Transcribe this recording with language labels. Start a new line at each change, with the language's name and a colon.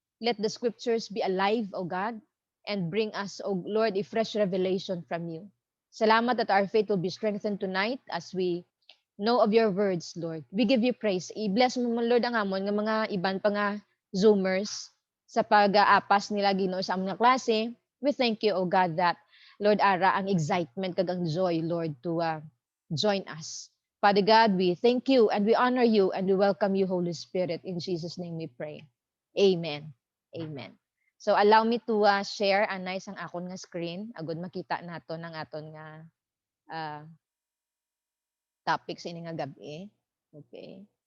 English: Let the scriptures be alive, O God, and bring us, O Lord, a fresh revelation from you. Salamat that our faith will be strengthened tonight as we know of your words, Lord. We give you praise.
Hiligaynon: I-bless mo, Lord, ang amon ng mga iban pa nga Zoomers sa pag-aapas nila, Ginoo, sa among klase.
English: We thank you, O God, that, Lord,
Hiligaynon: ara ang excitement kag ang joy,
English: Lord, to join us. Father God, we thank you and we honor you and we welcome you, Holy Spirit. In Jesus' name we pray. Amen. Amen. So allow me to share
Hiligaynon: nice ang akon nga screen agud makita nato ng aton nga topic sa ini nga gabi.
English: Okay.